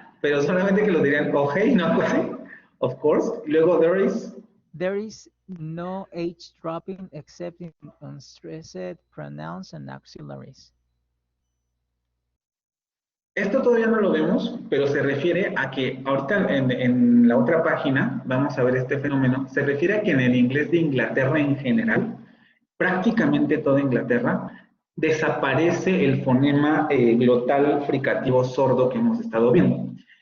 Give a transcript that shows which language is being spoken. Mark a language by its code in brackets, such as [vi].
[es] Pero solamente que lo dirían ojei, no así. [en] Of course. Luego there is no H dropping except in unstressed pronouns and auxiliaries. [es] Esto todavía no lo vemos, pero se refiere a que ahorita en la otra página vamos a ver este fenómeno. Se refiere a que en el inglés de Inglaterra en general, prácticamente toda Inglaterra, desaparece el fonema glotal fricativo sordo que hemos estado viendo.